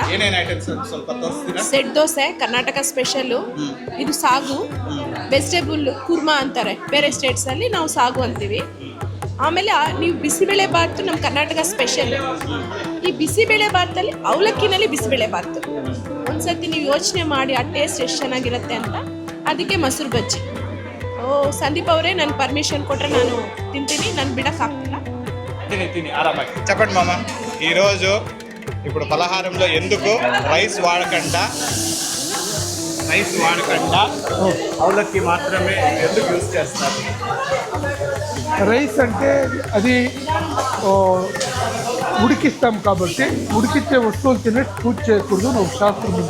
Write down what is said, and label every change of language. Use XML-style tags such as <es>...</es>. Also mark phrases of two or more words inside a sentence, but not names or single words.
<kn>ಸೆಟ್ ದೋಸೆ ಕರ್ನಾಟಕ ಸ್ಪೆಷಲ್ಲು, ಇದು ಸಾಗು, ವೆಜಿಟೇಬಲ್ ಕುರ್ಮಾ ಅಂತಾರೆ ಬೇರೆ ಸ್ಟೇಟ್ಸಲ್ಲಿ, ನಾವು ಸಾಗು ಅಂತೀವಿ. ಆಮೇಲೆ ನೀವು ಬಿಸಿಬೇಳೆ ಬಾತು ನಮ್ಮ ಕರ್ನಾಟಕ ಸ್ಪೆಷಲ್. ಈ ಬಿಸಿಬೇಳೆ ಬಾತಲ್ಲಿ ಅವಲಕ್ಕಿನಲ್ಲಿ ಬಿಸಿಬೇಳೆ ಬಾತು ಒಂದ್ಸತಿ ನೀವು ಯೋಚನೆ ಮಾಡಿ ಆ ಟೇಸ್ಟ್ ಎಷ್ಟು ಚೆನ್ನಾಗಿರುತ್ತೆ ಅಂತ. ಅದಕ್ಕೆ ಮೊಸರು ಬಜ್ಜಿ. ಸಂದೀಪ್ ಅವರೇ, ನಾನು ಪರ್ಮಿಷನ್ ಕೊಟ್ಟರೆ ನಾನು తింತೀನಿ, ನಾನು బిడక్కాಗ್ತಿಲ್ಲ.</kn> <te>తిని ఆరామాಗಿ చెప్పండి మామ. ఈరోజు ఇప్పుడు పలహారంలో ఎందుకు రైస్ వాడకుండా అవలక్కి మాత్రమే ఎందుకు యూజ్ చేస్తారు? రైస్ అంటే అది ఉడికిస్తాం కాబట్టి ఉడికిచ్చే వస్తువులు తినే పూజ చేయకూడదు అని ఒక శాస్త్రం ఉంది.</te>